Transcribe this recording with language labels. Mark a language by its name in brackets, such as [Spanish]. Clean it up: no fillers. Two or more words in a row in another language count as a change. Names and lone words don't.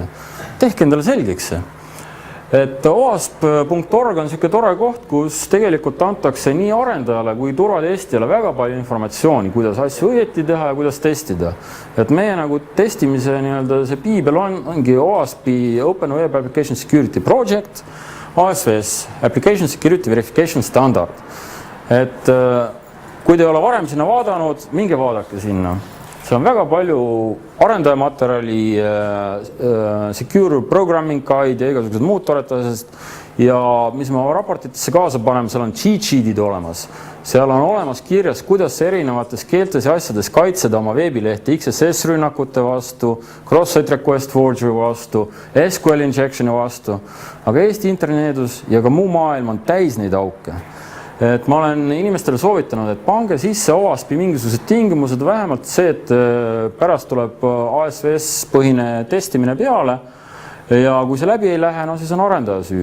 [Estonian] Tehke endale selgeks see. Et OWASP.org on selline tore koht, kus tegelikult antakse nii arendajale kui turvatestijale väga palju informatsiooni, kuidas asju õieti teha ja kuidas testida. Et meie nagu testimise see piibel ongi OWASP-i Open Web Application Security Project, ASVS, Application Security Verification Standard. Et kui te ei ole varem sinna vaadanud, minge vaadake sinna. See on väga palju arendajamaterjali, [English] secure programming guide [Estonian] ja igasugused muud toretasest. Ja mis me raportitesse kaasa paneme, seal on [English] cheat sheetid [Estonian] olemas. Seal on olemas kirjas, kuidas erinevates keeltes ja asjades kaitseda oma veebilehte XSS rünnakute vastu, [English] cross-site request forgery [Estonian] vastu, [English] SQL injectioni [Estonian] vastu. Aga Eesti interneedus ja ka muu maailm on täis neid auke. Et ma olen inimestele soovitanud, et pange sisse OWASP-i mingisugused tingimused, vähemalt see, et pärast tuleb ASVS-põhine testimine peale ja kui see läbi ei lähe, siis on arendaja süü.